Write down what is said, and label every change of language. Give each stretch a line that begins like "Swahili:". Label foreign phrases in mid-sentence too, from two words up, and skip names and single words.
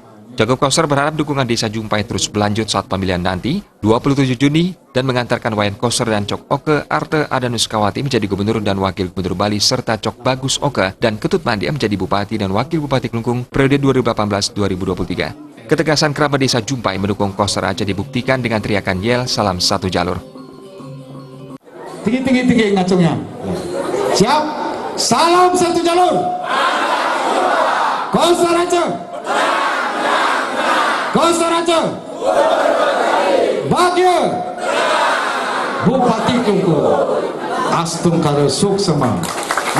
Indonesian: Cagup Koster berharap dukungan Desa Jumpai terus berlanjut saat pemilihan nanti, 27 Juni, dan mengantarkan Wayan Koster dan Cok Oke Arte Adanuskawati menjadi Gubernur dan Wakil Gubernur Bali, serta Cok Bagus Oke dan Ketut Mandia menjadi Bupati dan Wakil Bupati Klungkung periode 2018-2023. Ketegasan kerabat Desa Jumpai mendukung Koster Aceh dibuktikan dengan teriakan yel salam satu jalur. Tinggi ngacungnya. Siap? Salam satu jalur. Koster Aceh. Koster Aceh. Bagia.
Balinese: Bupati Klungkung. Astung kare suk semang.